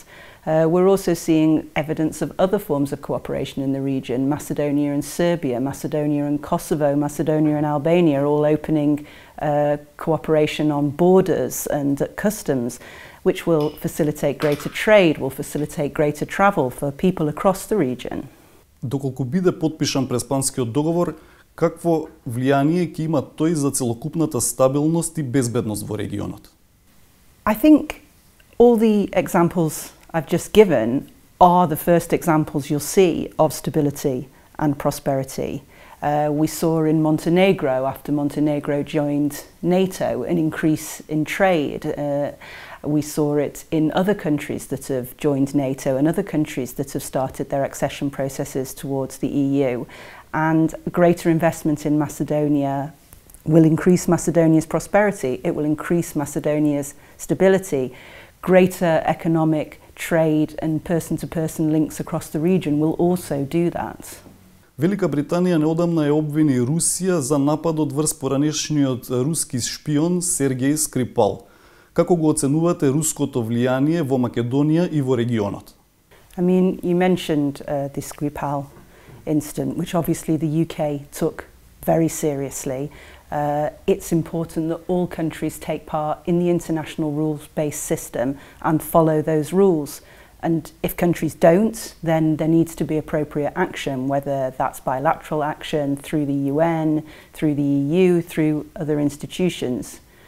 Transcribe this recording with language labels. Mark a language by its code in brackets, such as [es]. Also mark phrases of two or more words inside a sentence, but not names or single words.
[en] We're also seeing evidence of other forms of cooperation in the region. Macedonia and Serbia, Macedonia and Kosovo, Macedonia and Albania all opening cooperation on borders and at customs, which will facilitate greater trade, will facilitate greater travel for people across the region. [mk] Доколку биде потпишан преспанскиот договор, какво влијание ќе има тој за целокупната стабилност и безбедност во регионот? [en] I think all the examples I've just given are the first examples you'll see of stability and prosperity. We saw in Montenegro, after Montenegro joined NATO, an increase in trade. We saw it in other countries that have joined NATO and other countries that have started their accession processes towards the EU. And greater investment in Macedonia will increase Macedonia's prosperity. It will increase Macedonia's stability. Greater economic trade and person-to-person links across the region will also do that. [mk] Велика Британија неодамна ја обвини Русија за нападот врз поранешниот руски шпион Сергеј Скрипал. Како го оценувате руското влијание во Македонија и во регионот? [en] I mean, you mentioned the Skripal incident, which obviously the UK took very seriously. It's important that all countries take part in the international rules-based system and follow those rules. And if countries don't, then there needs to be appropriate action, whether that's bilateral action through the UN, through the EU, through other institutions.